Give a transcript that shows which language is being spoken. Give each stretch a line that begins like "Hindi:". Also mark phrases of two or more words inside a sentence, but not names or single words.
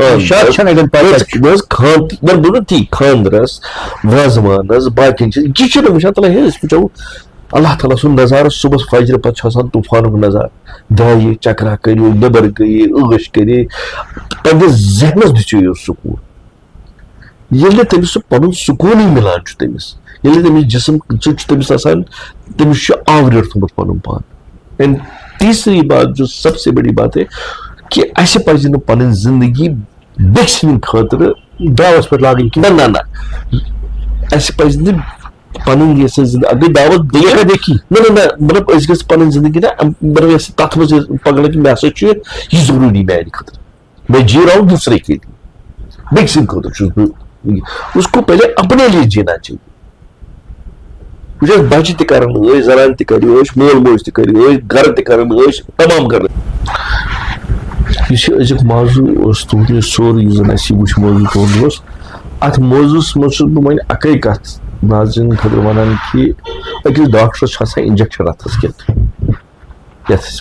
Kashmiri: خاندرس وازوانس باقین چیٖز یہِ چھُنہٕ وٕچھان تلہٕ ہے أسۍ وٕچھو اللہ تعالیٰ سُنٛد نظارٕ صبحس فجرٕ پتہٕ چھُ آسان طوٗفانُک نظارٕ درٛایہِ چکرا کٔرِو نیبر گٔیے عٲش کٔرے پننِس ذہنس دِژیو سکوٗن ییٚلہِ نہٕ تٔمِس سُہ پنُن سکوٗنٕے مِلان چھُ تٔمِس ییٚلہِ تٔمِس جسم چھُ تٔمِس آسان تٔمِس چھُ آوریر تھوٚمُت پنُن پان اینڈ
Urdu: تیسری بات جو سب سے بڑی بات ہے کہ
Kashmiri: اَسہِ پزِ نہٕ پنٕنۍ زندگی بیٚکہِ سٕنٛدِ خٲطرٕ دعوس پٮ۪ٹھ لاگٕنۍ کینٛہہ نہ اَسہِ پزِ نہٕ پنٕنۍ یۄس زندگی اگر دعوت نہ مطلب أسۍ گژھِ پنٕنۍ زندگی نہ مطلب یۄس تتھ منٛز پگہہ کہ مےٚ ہسا چھُ یہِ ضروٗری میانہِ خٲطرٕ
Urdu: میں جی رہا ہوں دوسرے کے لیے
Kashmiri: بیٚکہِ سٕنٛدِ خٲطرٕ چھُس بہٕ
Urdu: اس کو پہلے اپنے لیے جینا چاہیے
Kashmiri: وٕچھ حظ بچہِ تہِ کران ٲسۍ زنانہِ تہِ کرِ ٲسۍ مول موج تہِ کرِ ٲسۍ گرٕ تہِ کران ٲسۍ تمام کران یُس یہِ أزیُک موضوٗع اوس تُہُنٛد یہِ سورُے یُس زَن اَسہِ وٕچھ موضوٗع تُہُنٛد اوس اَتھ موضوٗعَس منٛز چھُس بہٕ وۄنۍ اَکٕے کَتھ ناظریٖن خٲطرٕ وَنان کہِ أکِس ڈاکٹرَس چھُ آسان اِنجَکشَن اَتھَس کٮ۪تھ یَتھ أسۍ